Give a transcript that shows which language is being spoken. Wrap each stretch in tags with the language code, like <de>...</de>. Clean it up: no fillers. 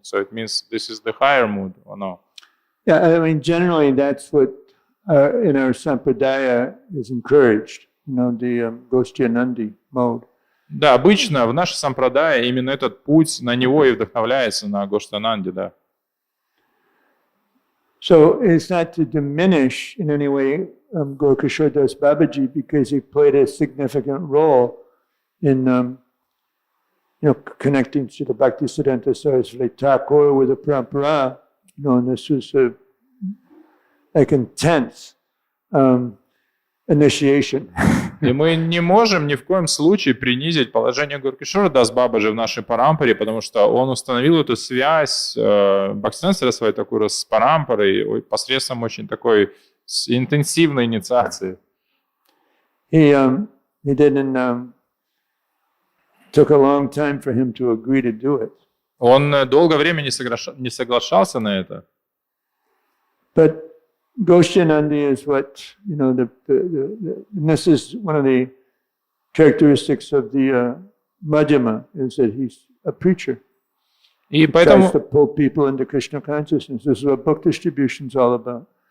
<en>So it means this is the higher mood, or no? Yeah, I mean, generally that's what in our Sampradaya is encouraged, you know, the Goshtanandi mode.</en> <ru>Да, обычно в нашей сампрадае именно этот путь, на него и вдохновляется, на Гоштананде, да.</ru> <en>So it's not to diminish in any way Guru Kishor Das Babaji because he played a significant role in connecting to the Bhaktisiddhanta Saraswati Thakur with the Parampara, and this was like intense initiation.</en> <ru>И мы не можем ни в коем случае принизить положение Горкишора Дас Бабаджи в нашей парампаре, потому что он установил эту связь Бхактисиддханта Сарасвати Тхакура с парампарой посредством очень такой интенсивной инициации.</ru> <en>He didn't. Took a long time for him to agree to do it.</en> <ru>Он долгое время не соглашался на это.</ru> <en>But Goshanandi is what, and this is one of the characteristics of the Madhyama, is that he's a preacher.</en> <ru>И</ru> <en>He</en> <ru>поэтому...</ru> <en>tries to pull people into Krishna consciousness. This is what book distribution is all about.</en>